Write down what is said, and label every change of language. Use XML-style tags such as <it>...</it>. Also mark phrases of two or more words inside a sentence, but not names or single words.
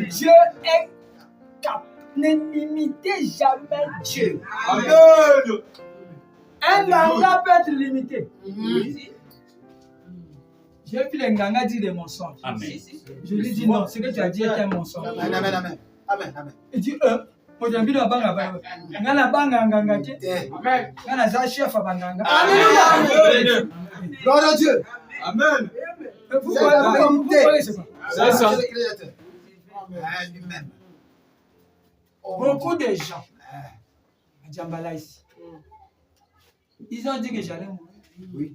<fr>Dieu est capable. Ne limitez jamais Dieu. Amen. Un nganga peut être limité. J'ai vu les nganga dire des mensonges. Amen. Je lui dis non, ce que tu as dit est un mensonge. Amen. Il dit moi j'ai envie de banga.</fr> <ktu>Ngana banga nganga ke.</ktu> <fr>Amen.</fr> <ktu>Ngana za chef banganga.</ktu> <fr>Amen. Gloire à Dieu. Amen. Vous C'est la vérité. connaissez pas. C'est ça. le Créateur. Lui-même. Beaucoup de gens à Djambala ici, ils ont dit que j'allais mourir.</fr>